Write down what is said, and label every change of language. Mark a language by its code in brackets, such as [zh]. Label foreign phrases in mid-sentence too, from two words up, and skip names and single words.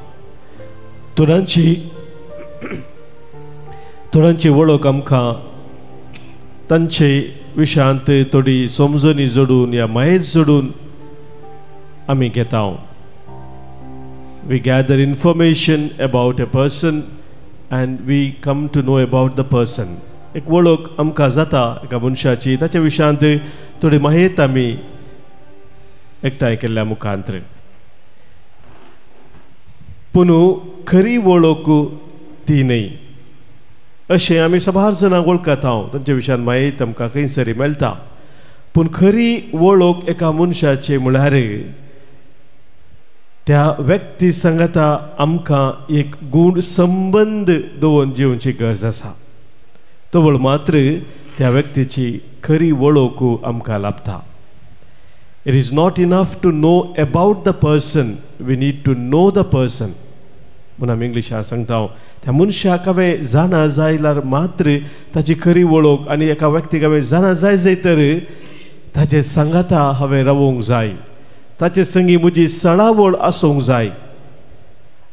[kok] थोड्यांची वळख आमकां तांचे विशयांत थोडी समजणी जोडून या मायेर जोडून आमी घेता. [en] We gather information about a person and we come to know about the person. [kok] एक वळख आमकां जाता एका मनशाची, ताच्या विशयांत थोडी माहिती आमी एकठांय केल्ल्या मुखांतर. पूण खरी वळख ती न्हय अशें आमी सभार्जनांक वळखता. तांच्या विशयान माहिती आमकां खंयसरी मेळटा. पूण खरी वळख एका मनशाची म्हळ्यार त्या व्यक्ती सांगता आमकां एक गूढ संबंध दवरून जिवची गरज आसा. तवळ मात्र त्या व्यक्तीची खरी वळख आमकां लाभता. [en] It is not enough to know about the person, we need to know the person. [kok] म्हणून आमी इंग्लिशांत सांगता त्या मनशाक हांवें जाणा जाल्यार मात्र ताची खरी वळख. आनी एका व्यक्तीक हांवें जाणा जाय तर ताचे सांगाता हांवें रावूंक जाय. ताचे संगी म्हजी सळावळ आसूंक जाय.